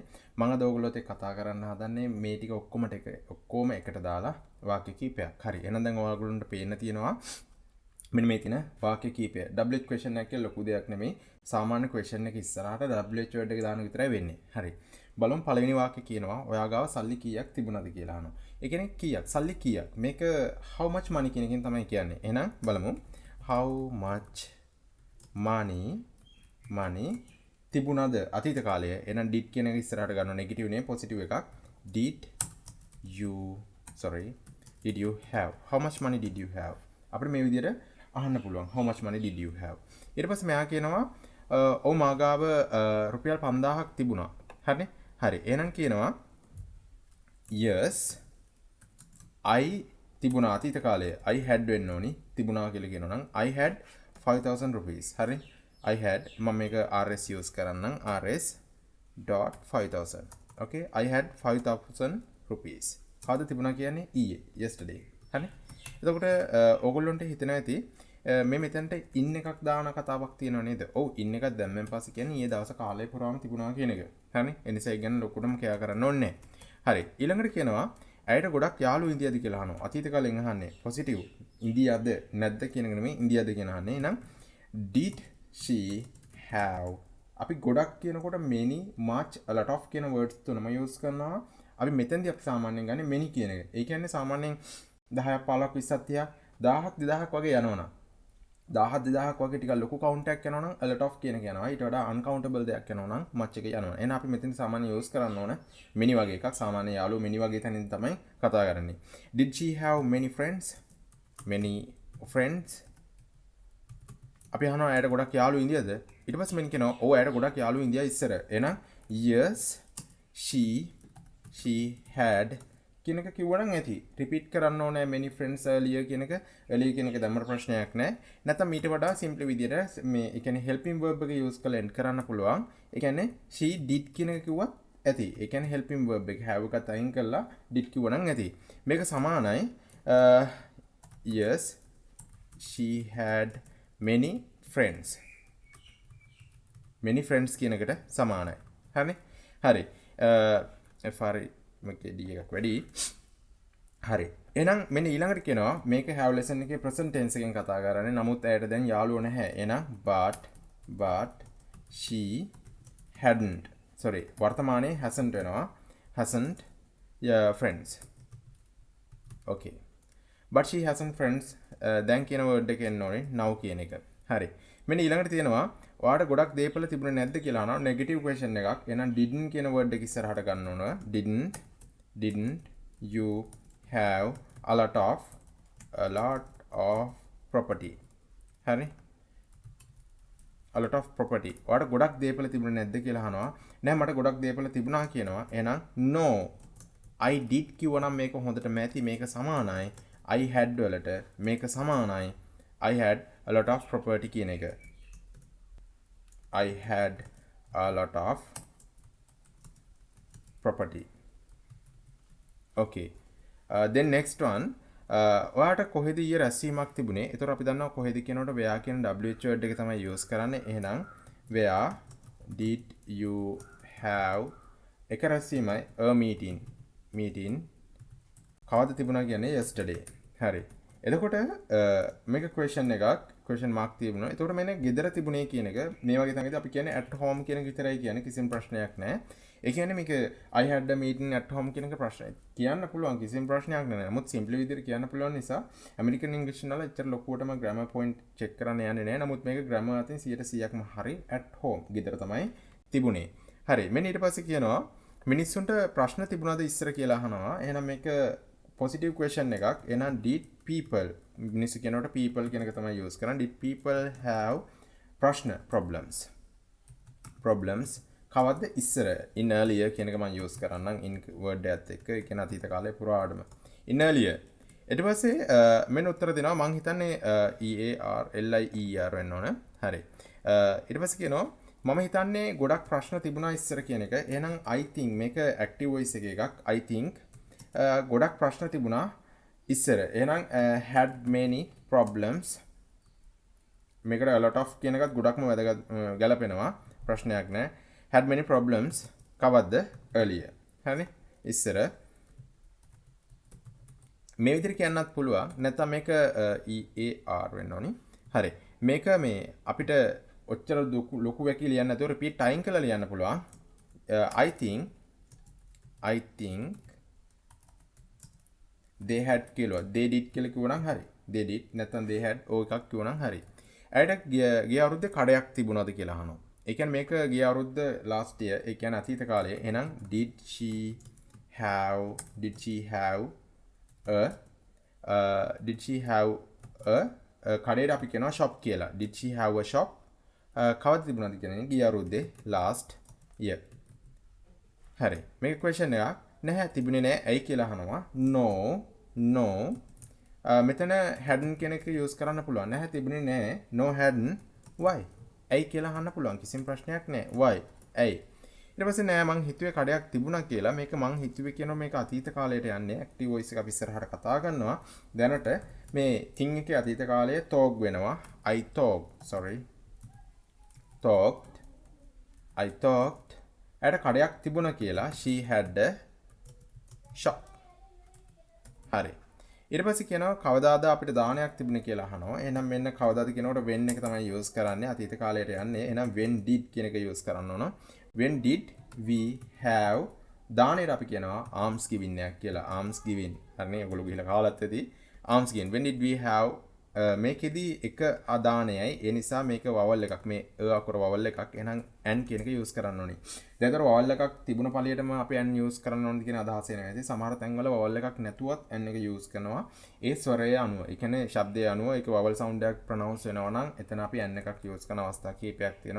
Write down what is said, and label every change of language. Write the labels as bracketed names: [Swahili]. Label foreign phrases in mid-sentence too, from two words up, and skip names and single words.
[Sinhala] මම අද ඔයගොල්ලොත් එක්ක කතා කරන්න හදන්නේ මේ ටික ඔක්කොම එකට දාලා වාක්‍ය කීපයක්. හරි. එහෙනම් දැන් ඔයගොල්ලන්ට පේන්න තියෙනවා මෙන්න මේ තියෙන වාක්‍ය කීපය. [English] WH question [Sinhala] එකක ලොකු දෙයක් නෙමෙයි. සාමාන්‍ය question එක ඉස්සරහට [English] WH word [Sinhala] එක දාන විතරයි වෙන්නේ. හරි. බලමු පළවෙනි වාක්‍ය කියනවා ඔයා ගාව සල්ලි කීයක් තිබුණාද කියලා අහනවා. ඒ කියන්නේ කීයක්? සල්ලි කීයක්? මේක [English] how much money [Sinhala] කියන එකෙන් තමයි කියන්නේ. එහෙනම් බලමු. [English] how much money [Sinhala] තිබුණාද අතීත කාලය. එහෙනම් did කියන එක ඉස්සරහට ගන්නවා නෙගටිව් නේ පොසිටිව් එකක්. [English] did you have? How much money did you have? [Sinhala] අපිට මේ විදිහට අහන්න පුළුවන්. [English] How much money did you have? [Sinhala] ඊට පස්සේ මෙයා කියනවා ඔව් මා ගාව රුපියල් 5000ක් තිබුණා. හරිනේ? හරි. එහෙනම් කියනවා [English] yes I [Sinhala] තිබුණා අතීත කාලයේ [English] I had [Sinhala] වෙන්න ඕනි. තිබුණා කියලා කියනවා නම් [English] I had 5000 rupees. [Sinhala] හරි? [English] I had [Sinhala] මම මේක [English] RS use [Sinhala] කරන්නම් rs.5000. [English] okay I had 5000 rupees. [Sinhala] කවද තිබුණා කියන්නේ ඊයේ yesterday. හරි? එතකොට ඕගොල්ලොන්ට හිතෙනවා ඇති මේ මෙතනට ඉන් එකක් දාන කතාවක් තියෙනව නේද? ඔව් ඉන් එකක් දැම්මෙන් පස්සේ කියන්නේ ඊයේ දවස් කාලය පුරාම තිබුණා කියන එක. හරි? ඒ නිසා ඒ ගැන ලොකුටම කෑ කරන්න ඕනේ නැහැ. හරි. ඊළඟට කියනවා ඇයට ගොඩක් යාළුවෝ ඉන්දියාද කියලා අහනවා. අතීත කාලෙන් අහන්නේ පොසිටිව්. ඉන්දියාද නැද්ද කියන එක නෙමෙයි ඉන්දියාද කියන අහන්නේ. එහෙනම් [English] did she have [Sinhala] අපි ගොඩක් කියනකොට [English] many much a lot of [Sinhala] කියන words තුනම use කරනවා. අපි මෙතෙන්දී අපි සාමාන්‍යයෙන් ගන්නේ many කියන එක. ඒ කියන්නේ සාමාන්‍යයෙන් 10ක් 15ක් 20ක් 30ක් 1000ක් 2000ක් වගේ යනවනම් 1000 2000ක් වගේ ටිකක් ලොකු count එකක් යනවනම් [English] a lot of [Sinhala] කියන එක යනවා. ඊට වඩා uncountable දෙයක් යනවනම් much එක යනවා. එහෙනම් අපි මෙතෙන් සාමාන්‍ය use කරන්න ඕන many වගේ එකක්. සාමාන්‍ය යාළුවෝ many වගේ තැනින් තමයි කතා කරන්නේ. [English] Did she have many friends? Many friends. [Sinhala] අපි අහනවා ඇයට ගොඩක් යාළුවෝ ඉන්දියාද? ඊට පස්සේ මෙන්න කියනවා ඔව් ඇයට ගොඩක් යාළුවෝ ඉන්දියා ඉස්සර. එහෙනම් [English] yes she had [Sinhala] කියන එක කිව්වනම් ඇති. රිපීට් කරන්න ඕනේ [English] many friends earlier [Sinhala] කියන එක. earlier කියන එක දැම්මට ප්‍රශ්නයක් නැහැ. නැත්නම් ඊට වඩා simple විදියට මේ ඒ කියන්නේ [English] helping verb [Sinhala] එක use කරලා end කරන්න පුළුවන්. ඒ කියන්නේ [English] she did [Sinhala] කියන එක කිව්වත් ඇති. ඒ කියන්නේ [English] helping verb [Sinhala] එක have එකත් අයින් කරලා did කිව්වනම් ඇති. මේක සමානයි [English] yes she had many friends. many friends [Sinhala] කියන එකට සමානයි. හරිනේ? හරි. FR මගේ D එකක් වැඩි. හරි. එහෙනම් මෙන්න ඊළඟට කියනවා මේක [English] have lesson [Sinhala] එකේ [English] present tense [Sinhala] එකෙන් කතා කරන්නේ. නමුත් ඇයට දැන් යාළුවෝ නැහැ. එහෙනම් [English] but she hadn't. sorry වර්තමානයේ hasn't වෙනවා. hasn't friends. okay. but she hasn't friends. [Sinhala] දැන් කියන word එක එන්න ඕනේ now කියන එක. හරි. මෙන්න ඊළඟට තියෙනවා ඔයාට ගොඩක් දේපල තිබුණේ නැද්ද කියලා අහනවා [English] negative question [Sinhala] එකක්. එහෙනම් didn't කියන word එක ඉස්සරහට ගන්න ඕන. [English] didn't you have a lot of property? හරි. a lot of property. [Sinhala] ඔයාට ගොඩක් දේපල තිබුණේ නැද්ද කියලා අහනවා. නෑ මට ගොඩක් දේපල තිබුණා කියනවා. එහෙනම් [English] no I did [Sinhala] කිව්වනම් මේක හොඳටම ඇති. මේක සමානයි [English] I had [Sinhala] වලට. මේක සමානයි [English] I had a lot of property [Sinhala] කියන එක. [English] I had a lot of property. Okay. Then next one. [Sinhala] ඔයාට කොහෙද ඊයේ රැස්වීමක් තිබුණේ? ඒතර අපි දන්නවා කොහෙද කියනකොට where කියන [English] WH word [Sinhala] එක තමයි use කරන්නේ. එහෙනම් [English] where did you have [Sinhala] එක රැස්වීමයි [English] a meeting [Sinhala] කවද තිබුණා කියන්නේ yesterday. හරි. එතකොට මේක [English] question mark [Sinhala] තිබුණා. එතකොට මෙන්න ගෙදර තිබුණේ කියන එක මේ වගේ තමයි අපි කියන්නේ [English] at home [Sinhala] කියන එක විතරයි කියන්නේ කිසිම ප්‍රශ්නයක් නැහැ. ඒ කියන්නේ මේක [English] I had a meeting at home [Sinhala] කියන එක ප්‍රශ්නයක්. කියන්න පුළුවන් කිසිම ප්‍රශ්නයක් නැහැ. නමුත් simple විදිහට කියන්න පුළුවන් නිසා [English] American English [Sinhala] වල ඇත්තට ලොකුවටම [English] grammar point check [Sinhala] කරන්න යන්නේ නැහැ. නමුත් මේක grammar අතින් 100%ක්ම හරි [English] at home [Sinhala] ගෙදර තමයි තිබුණේ. හරි. මෙන්න ඊට පස්සේ කියනවා මිනිස්සුන්ට ප්‍රශ්න තිබුණාද ඉස්සර කියලා අහනවා. එහෙනම් මේක [English] positive question [Sinhala] එකක්. එහෙනම් [English] did people [Sinhala] මිනිස්සු කියනකොට people කියන එක තමයි use කරන්නේ. [English] did people have problems [Sinhala] කවද්ද ඉස්සර [English] in earlier [Sinhala] කියන එක මම use කරන්නම් [English] in word [Sinhala] එකත් එක්ක. ඒ කියන්නේ අතීත කාලේ පුරාවටම [English] in earlier [Sinhala] ඊට පස්සේ මෙන්න උත්තර දෙනවා මං හිතන්නේ EAR වෙන්න ඕන. හරි. ඊට පස්සේ කියනවා මම හිතන්නේ ගොඩක් ප්‍රශ්න තිබුණා ඉස්සර කියන එක. එහෙනම් [English] I think [Sinhala] මේක [English] active voice [Sinhala] එකක්. [English] I think [Sinhala] ගොඩක් ප්‍රශ්න තිබුණා ඉස්සර. එහෙනම් [English] had many problems. [Sinhala] මේකට [English] a lot of [Sinhala] කියන එකත් ගොඩක්ම වැදගත් ගැලපෙනවා. ප්‍රශ්නයක් නෑ. [English] had many problems කවද්ද earlier. [Sinhala] හරි. ඉස්සර මේ විදිහට කියන්නත් පුළුවන්. නැත්නම් මේක EAR වෙන්න ඕනි. හරි. මේක මේ අපිට ඔච්චර ලොකු වැකි ලියන්න නැතුව [English] repeat time [Sinhala] කරලා ලියන්න පුළුවන්. [English] I think they had කියලා. they did [Sinhala] කියලා කිව්වනම් හරි. [English] they did [Sinhala] නැත්නම් [English] they had [Sinhala] ඔය එකක් කිව්වනම් හරි. ඇයිට ගිය අවුරුද්දේ කඩයක් තිබුණාද කියලා අහනවා. ඒ කියන්නේ මේක ගිය අවුරුද්ද [English] last year [Sinhala] ඒ කියන්නේ අතීත කාලයේ. [English] එහෙනම් did she have a [Sinhala] කඩේට අපි කියනවා [English] shop කියලා. did she have a shop? [Sinhala] කවද තිබුණාද කියන්නේ ගිය අවුරුද්දේ [English] last year. [Sinhala] හරි. මේක question එකක්. නැහැ තිබුණේ නැහැ. ඇයි කියලා අහනවා. no. මෙතන hadn't කියන එක use කරන්න පුළුවන්. නැහැ තිබුණේ නැහැ. [English] no hadn't. why? [Sinhala] ඇයි කියලා අහන්න පුළුවන්. කිසිම ප්‍රශ්නයක් නැහැ. why? ඇයි? ඊට පස්සේ නෑ මං හිතුවේ කඩයක් තිබුණා කියලා. මේක මං හිතුවේ කියනවා මේක අතීත කාලයට යන්නේ. [English] active voice [Sinhala] එක අපි ඉස්සරහට කතා කරනවා. දැනට මේ thing එකේ අතීත කාලයේ talk වෙනවා. [English] I talked. [Sinhala] ඇයට කඩයක් තිබුණා කියලා. [English] she had a shop. [Sinhala] හරි. ඊට පස්සේ කියනවා කවදාද අපිට දානයක් තිබුණේ කියලා අහනවා. එහෙනම් මෙන්න කවදාද කියනකොට when එක තමයි use කරන්නේ. අතීත කාලයට යන්නේ. එහෙනම් [English] when did [Sinhala] කියන එක use කරන්න ඕන. [English] when did we have [Sinhala] දානෙට අපි කියනවා [English] alms giving [Sinhala] එකක් කියලා. [English] alms giving. [Sinhala] හරිනේ ඔයගොල්ලෝ ගිහලා කාලත් ඇති. [English] alms giving. when did we have [Sinhala] මේකෙදි එක අදානයයි. ඒ නිසා මේක vowel එකක්. මේ අකුර vowel එකක්. එහෙනම් n කියන එක use කරන්න ඕනේ. දැන් ඒතර vowel එකක් තිබුණ පළියටම අපි n use කරන්න ඕනද කියන අදහස එනවා. ඉතින් සමහර තැන්වල vowel එකක් නැතුවත් n එක use කරනවා. ඒ ස්වරය අනුව. ඒ කියන්නේ ශබ්දයේ අනුව ඒක [English] vowel sound [Sinhala] එකක් pronounce වෙනවා නම් එතන අපි n එකක් use කරන අවස්ථා කීපයක් තියෙනවා.